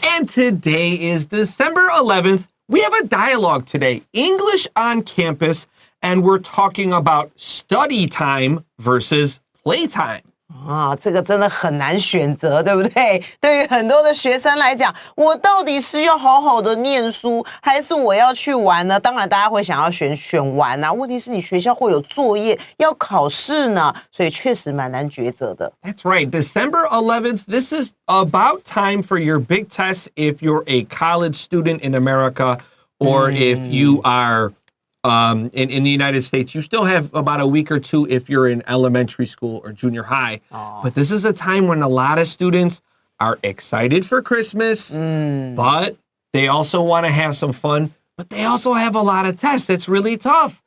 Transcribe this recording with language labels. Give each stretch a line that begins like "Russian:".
English: And today is December 11th. We have a dialogue today, English on campus, and we're talking about study time versus playtime.
Chinese: 这个真的很难选择，对不对？对于很多的学生来讲，我到底是要好好的念书，还是我要去玩呢？当然，大家会想要选玩啊。问题是你学校会有作业，要考试呢，所以确实蛮难抉择的。
English: That's right. December 11th, this is about time for your big tests if you're a college student in America or if you are in the United States. You still have about a week or two if you're in elementary school or junior high. But this is a time when a lot of students are excited for Christmas, but they also want to have some fun, but they also have a lot of tests. It's really tough.